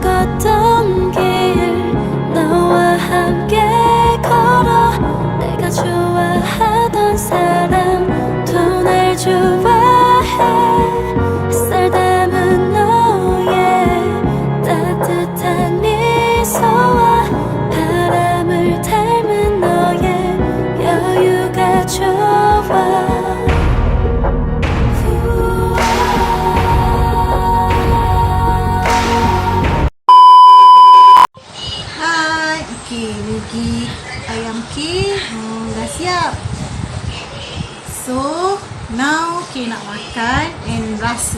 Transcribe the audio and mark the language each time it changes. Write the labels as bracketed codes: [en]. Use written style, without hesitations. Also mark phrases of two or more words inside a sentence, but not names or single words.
[ko] 걷던 길 너와 함께 걸어 내가 좋아하던 사람 또 날 좋아해 햇살 담은 너의 따뜻한 미소와 바람을 닮은 너의 여유가 좋아 [ms] Hai, okey, Megi Ayam K dah siap. [en] So, now [ms] K nak makan and rasa.